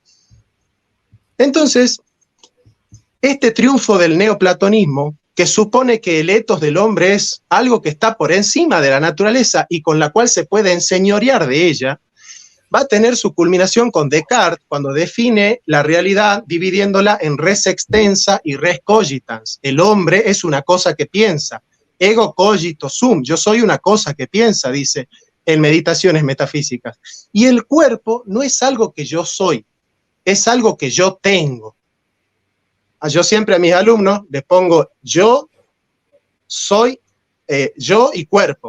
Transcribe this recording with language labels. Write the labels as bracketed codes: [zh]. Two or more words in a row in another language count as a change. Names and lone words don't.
[es] Entonces, este triunfo del neoplatonismo, que supone que el etos del hombre es algo que está por encima de la naturaleza y con la cual se puede enseñorear de ella, va a tener su culminación con Descartes cuando define la realidad dividiéndola en [la] res extensa [es] y [la] res cogitans. [es] El hombre es una cosa que piensa. [la] Ego cogito sum, [es] yo soy una cosa que piensa, dice. en Meditaciones Metafísicas. Y el cuerpo no es algo que yo soy, es algo que yo tengo. Yo siempre a mis alumnos les pongo yo, soy, yo y cuerpo.